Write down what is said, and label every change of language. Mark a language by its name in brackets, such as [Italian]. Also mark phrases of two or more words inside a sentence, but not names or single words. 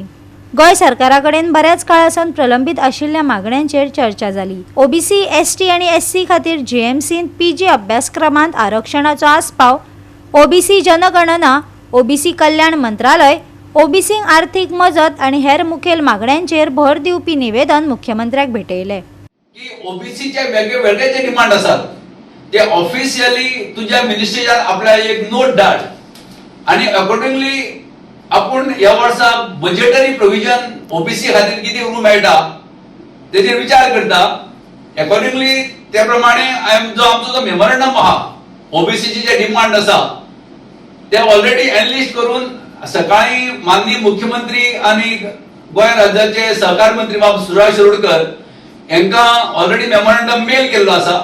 [Konkani] गोंय सरकारा कडेन बऱ्याच काळासावन प्रलंबीत आशिल्ल्या मागण्यांचेर चर्चा जाली. ओबीसी, एसटी आनी एससी खातीर जेएमसींत पीजी अभ्यासक्रमांत आरक्षणाचो आस्पाव, ओबीसी जनगणना, ओबीसी कल्याण मंत्रालय, ओबीसींक आर्थीक मजत आनी हेर मुखेल मागण्यांचेर भर दिवपी निवेदन मुख्यमंत्र्याक भेटयले. की ओबीसीचे वेगळे वेगळे जे डिमांड असतात ते ऑफिशियली तुझ्या मिनिस्ट्रीच्यान आपल्याला एक नोट धाड आणि अकॉर्डिंगली आपण या वर्सा [English] budgetary provision [Konkani] ओबीसी खातीर किती करूंक मेळटा तेचेर विचार करता. अकॉर्डिंगली त्या प्रमाणे जो आमचो मेमोरंडम आहा ओबीसीचे जे डिमांड आसा ते [English] already enlist [Konkani] करून सकाळी माननीय मुख्यमंत्री आणि गोंय राज्याचे सहकार मंत्री बाब सुभाष शिरोडकर यांका [English] already memorandum [Konkani] मेल केल्लो आसा.